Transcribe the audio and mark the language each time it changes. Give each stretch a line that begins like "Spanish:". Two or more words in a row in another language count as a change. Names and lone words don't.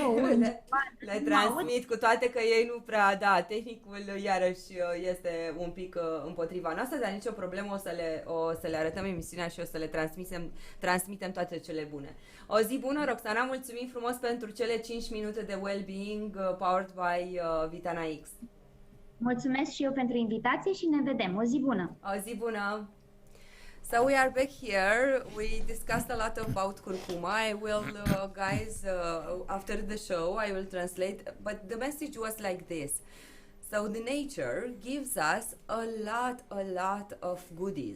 Romanian: Le transmit, cu toate că ei nu prea, da, tehnicul iarăși este un pic împotriva noastră, dar nicio problemă, o să le arătăm emisiunea și o să le transmitem toate cele bune. O zi bună, Roxana, mulțumim frumos pentru cele 5 minute de
English: well-being powered by
Romanian: Vitana X. Mulțumesc și eu pentru invitație și ne vedem. O zi bună! O zi bună!
English: So we are back here. We discussed a lot about curcuma. I will, guys, after the show, I will translate. But the message was like this. So the nature gives us a lot of goodies.